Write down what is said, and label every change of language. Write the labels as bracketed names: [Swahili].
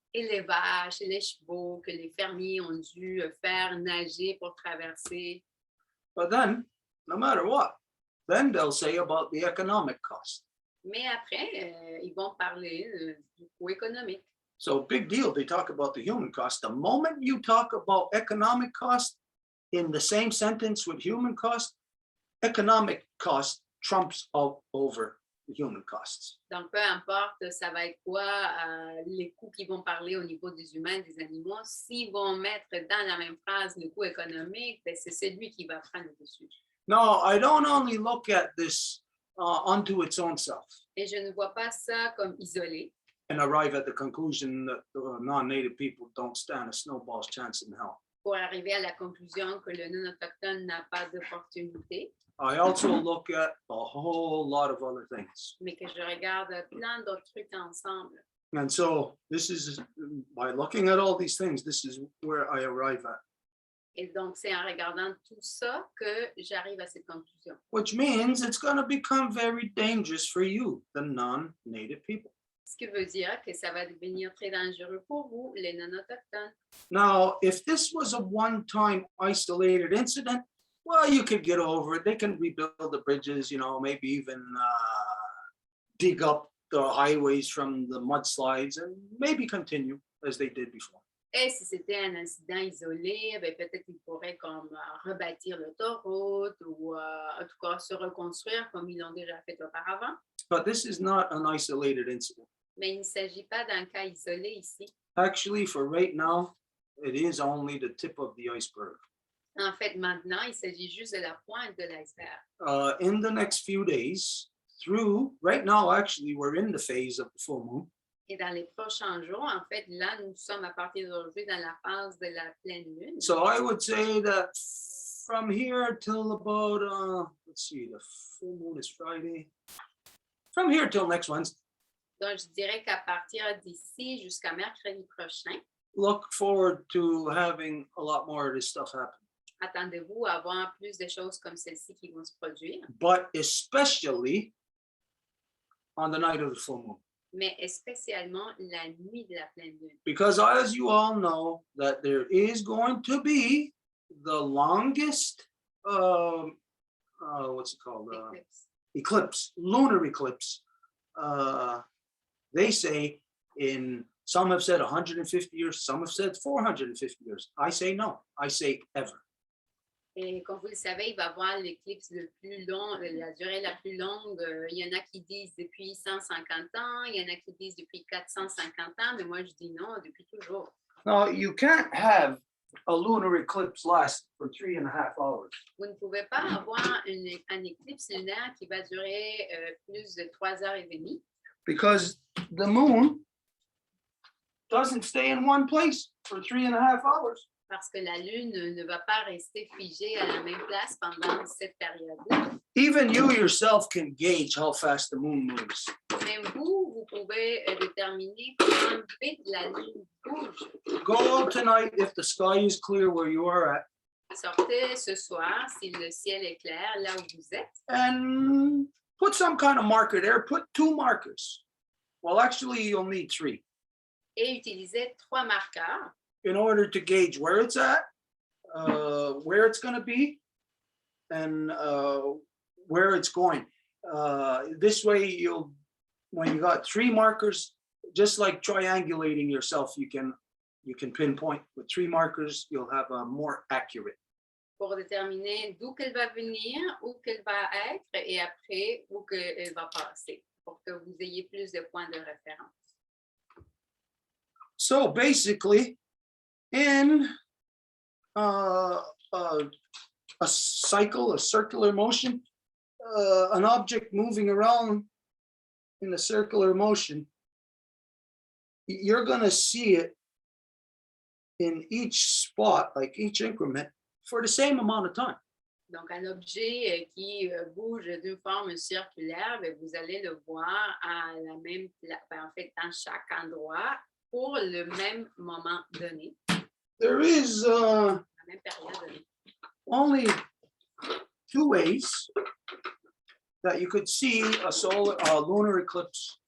[French] et les vaches et les chevaux que les fermiers ont dû faire nager pour traverser. [English] But then, no matter what, then they'll say about the economic cost. [French] Mais après, ils vont parler du coût économique. [English] So big deal, they talk about the human cost. The moment you talk about economic cost in the same sentence with human cost, economic cost trumps out over the human costs. [French] Donc, peu importe, ça va être quoi les coûts qu'ils vont parler au niveau des humains, des animaux. S'ils vont mettre dans la même phrase le coût économique, ben, c'est celui qui va prendre le dessus. [English] No, I don't only look at this unto its own self [French] Et je ne vois pas ça comme isolé. [English] and arrive at the conclusion that non-native people don't stand a snowball's chance in hell. [French] Pour arriver à la conclusion que le non-autochtone n'a pas d'opportunité, [English] I also look at a whole lot of other things. [French] mais que je regarde plein d'autres trucs ensemble. [English] And so this is, by looking at all these things, this is where I arrive at. [French] Et donc, c'est en regardant tout ça que j'arrive à cette conclusion. [English] Which means it's going to become very dangerous for you, the non-native people. [French] Ce qui veut dire que ça va devenir très dangereux pour vous, les non-autochtones. [English] Now, if this was a one-time isolated incident, well, you could get over it. They can rebuild the bridges, you know, maybe even dig up the highways from the mudslides and maybe continue as they did before. [French] Et si c'était un incident isolé, ben peut-être qu'ils pourraient comme rebâtir l'autoroute ou en tout cas se reconstruire comme ils l'ont déjà fait auparavant. [English] But this is not an isolated incident. [French] Mais il ne s'agit pas d'un cas isolé ici. [English] Actually, for right now, it is only the tip of the iceberg. [French] En fait, maintenant, il s'agit juste de la pointe de l'iceberg. [English] In the next few days, right now, actually, we're in the phase of the full moon. [French] Et dans les prochains jours, en fait, là, nous sommes à partir d'aujourd'hui dans la phase de la pleine lune. [English] So I would say that from here till about, let's see, the full moon is Friday. From here till next Wednesday. [French] Donc, je dirais qu'à partir d'ici jusqu'à mercredi prochain, [English] look forward to having a lot more of this stuff happen. [French] attendez-vous à avoir plus de choses comme celle-ci qui vont se produire, [English] But especially on the night of the full moon. [French] mais spécialement la nuit de la pleine lune. [English] Because as you all know, that there is going to be the longest, what's it called? [French] Éclipse. [English] Lunar eclipse. They say some have said 150 years, some have said 450 years. I say no, I say ever. [French] Et comme vous le savez, il va y avoir l'éclipse le plus long, la durée la plus longue. Il y en a qui disent depuis 150 ans, il y en a qui disent depuis 450 ans, mais moi je dis non, depuis toujours. [English] Now, you can't have a lunar eclipse last for 3.5 hours. [French] Vous ne pouvez pas avoir un éclipse lunaire qui va durer plus de 3h30. [English] Because the moon doesn't stay in one place for 3.5 hours. [French] Parce que la lune ne va pas rester figée à la même place pendant cette période-là. [English] Even you yourself can gauge how fast the moon moves. [French] Même vous pouvez déterminer comment vite la lune bouge. [English] Go tonight if the sky is clear where you are at. [French] Sortez ce soir si le ciel est clair là où vous êtes. [English] And put some kind of marker there. Put 2 markers. Well, actually, you'll need 3. [French] Et utilisez 3 marqueurs [English] in order to gauge where it's at, where it's going to be, and where it's going. This way, when you got 3 markers, just like triangulating yourself, you can pinpoint. With 3 markers, you'll have a more accurate. [French] pour déterminer d'où qu'elle va venir, où qu'elle va être et après où qu'elle va passer, pour que vous ayez plus de points de référence. [English] So basically, in a cycle, a circular motion, an object moving around in a circular motion, you're going to see it in each spot, like each increment, for the same amount of time. [French] Donc, un objet qui bouge d'une forme circulaire, vous allez le voir à la même en fait, dans chaque endroit pour le même moment donné. [English] There is [French] la même période donnée. [English] Only 2 ways that you could see a lunar eclipse